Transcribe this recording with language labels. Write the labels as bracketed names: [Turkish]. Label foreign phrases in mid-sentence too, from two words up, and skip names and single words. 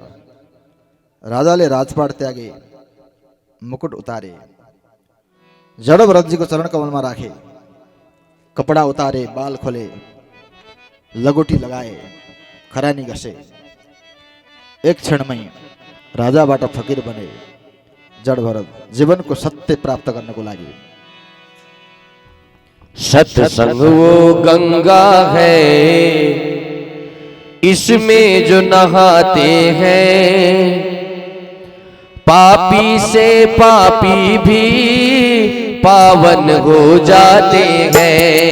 [Nepali] राजाले राजपाट त्यागे, मुकुट उतारे, जड भरतजीको चरण कमलमा राखे, कपडा उतारे, बाल खोले, लगोटी लगाए, खरानी घसे। एक क्षणमै राजाबाट फकीर बने जड भरत जीवनको सत्य प्राप्त गर्नको लागि। [Hindi] सत्संग वो गंगा है, इसमें जो नहाते हैं, पापी से पापी भी पावन हो जाते हैं।